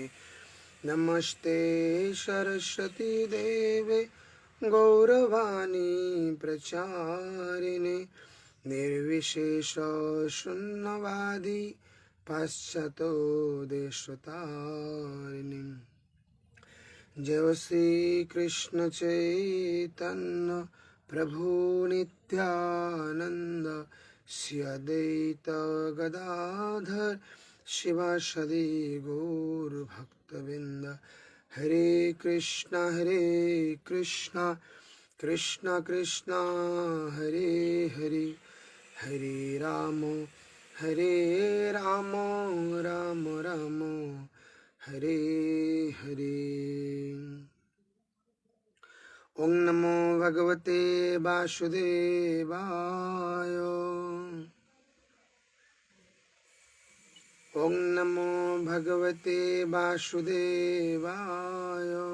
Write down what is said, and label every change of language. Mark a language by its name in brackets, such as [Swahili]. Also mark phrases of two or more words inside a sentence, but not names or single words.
[Sanskrit] নমস্তে সরস্বতী দেবে গৌরবাণী প্রচারিণে নির্বিশেষ শূন্যবাদী পাশ্চাত্য দেশতারিণী। जय श्री कृष्ण चैतन्य प्रभु नित्यानंद श्री अद्वैत गदाधर शिवासदि गौर भक्तवृंद। हरे कृष्णा कृष्ण कृष्णा हरे हरे, हरे राम राम राम हरे हरे। ओम नमो भगवते वासुदेवाय। ओम नमो भगवते वासुदेवाय।